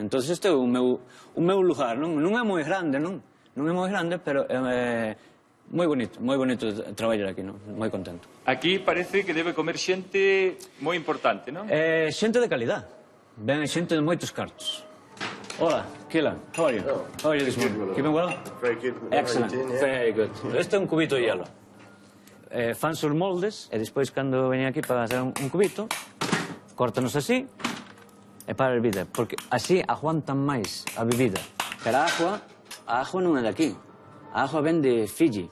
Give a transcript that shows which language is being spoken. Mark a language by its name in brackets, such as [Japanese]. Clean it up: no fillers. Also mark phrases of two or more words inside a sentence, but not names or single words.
[Galician] Entón, este é o meu lugar, non é moi grande, non? Non é moi grande, pero é moi bonito traballar aquí, non? Moi contento. Aquí parece que debe comer xente moi importante, non? Xente de calidad. Ven xente de moitos cartos. Hola, [English] Keelan, how are you? How are you this morning? Keeping well? Very good. Excellent, very good. [Galician] Este é un cubito de hielo. Fan os moldes, e despois, cando veñen aquí para hacer un cubito, córtanos así, e para a bebida, porque así aguantan máis a bebida. Pero a agua non é de aquí. A agua ven de Fiji.